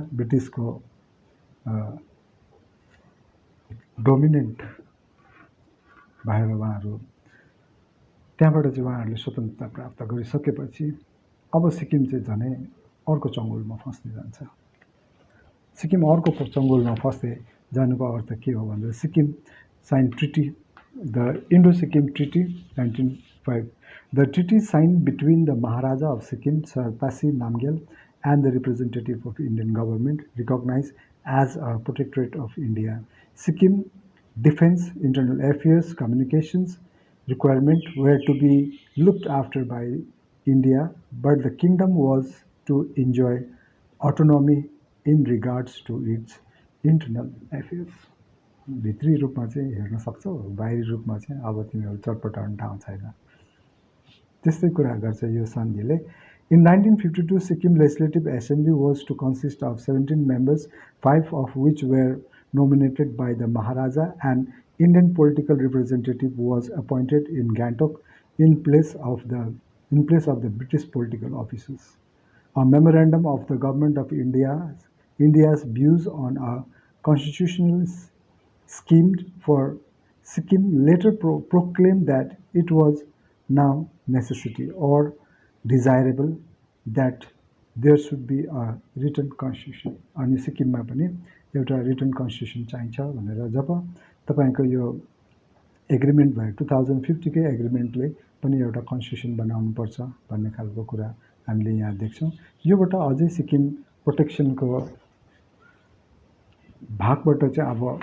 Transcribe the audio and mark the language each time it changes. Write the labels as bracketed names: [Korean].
[Nepali] ब्रिटिसको डोमिनेन्ट भएर उहाँहरू त्यहाँबाट चाहिँ उहाँहरूले स्वतन्त्रता प्राप्त गरिसकेपछि अब सिक्किम चाहिँ झनै अर्को चङ्गुलमा फस्दै जान्छ। सिक्किम अर्को चङ्गुलमा फस्दै जानुको अर्थ के हो भन्दा Sikkim sign treaty, [English] the Indo-Sikkim Treaty 1905. The treaty signed between the Maharaja of Sikkim, Sir Tasi Namgyal, and the representative of Indian government, recognized as a protectorate of India. Sikkim defense, internal affairs, communications requirement were to be looked after by India, but the kingdom was to enjoy autonomy in regards to its internal affairs. [Nepali] भित्री रूपमा चाहिँ हेर्न सक्छौ, बाहिरी रूपमा चाहिँ अब तिमीहरू चटपटाउने ठाउँ छैन, त्यस्तै कुरा गर्छ यो सन्धिले। [English] In 1952, Sikkim Legislative Assembly was to consist of 17 members, 5 of which were nominated by the Maharaja, and Indian political representative was appointed in Gangtok in place of the British political officers. A memorandum of the Government of India's views on a constitutional scheme for Sikkim later proclaimed that it was now necessity or desirable that there should be a written constitution। [Nepali] अनि सिक्किममा पनि एउटा return constitution चाहिन्छ भनेर जब तपाईँको यो agreement भयो 2050 कै एग्रिमेन्टले पनि एउटा कन्स्टिट्युसन बनाउनुपर्छ भन्ने खालको कुरा हामीले यहाँ देख्छौँ। योबाट अझै सिक्किम प्रोटेक्सनको भागबाट चाहिँ अब